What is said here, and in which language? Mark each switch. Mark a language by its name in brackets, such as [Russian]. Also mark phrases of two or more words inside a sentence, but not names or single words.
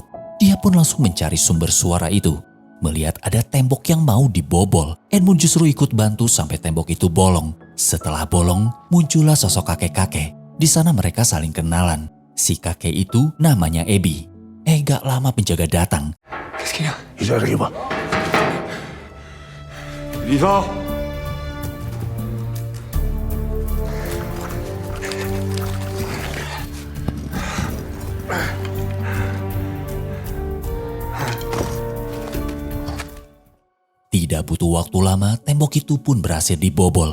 [Indonesian] Dia pun langsung mencari sumber suara itu. Melihat ada tembok yang mau dibobol, Edmund justru ikut bantu sampai tembok itu bolong. Setelah bolong, muncullah sosok kakek-kakek. Di sana mereka saling kenalan. Si kakek itu namanya Abby. Gak lama penjaga datang. [French] Qu'est-ce qu'il y a? J'arrive. Vivant! [Indonesian] Tidak butuh waktu lama, tembok itu pun berhasil dibobol.